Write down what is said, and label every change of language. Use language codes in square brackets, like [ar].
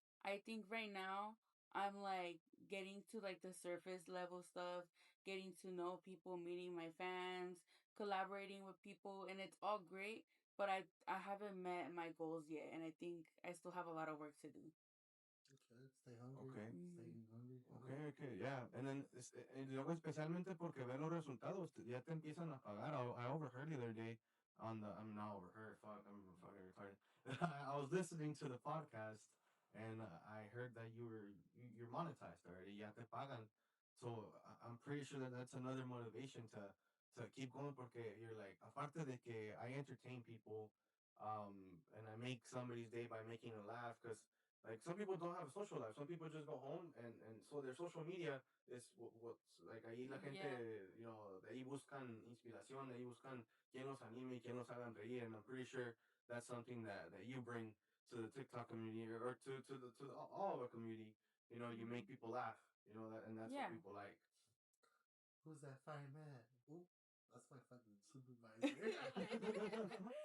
[en] I think right now I'm like getting to like the surface level stuff, getting to know people, meeting my fans, collaborating with people, and it's all great, but I haven't met my goals yet, and I think I still have a lot of work to do. Okay, stay hungry. Okay. Mhm. Staying hungry. Okay, okay, yeah. And then, [es] y luego especialmente porque ver los resultados, ya te empiezan a pagar. [en] I overheard the other day I'm not overheard, fuck, I'm fucking retarded. I was listening to the podcast and I heard that you're monetized already, [es] ya te pagan. [en] So I'm pretty sure that that's another motivation to keep going porque you're like, [es] aparte de que [en] I entertain people, and I make somebody's day by making them laugh, because like some people don't have a social life. Some people just go home and so their social media is what's like [es] ahí la gente, de ahí buscan inspiración, de ahí buscan quien los anime y quien los hagan reír. [en] And I'm pretty sure that's something that you bring to the TikTok community or to all of our community. You make Mhm. people laugh, that, and that's what Yeah. people like. Who's that fireman? Ooh, that's my fucking supervisor.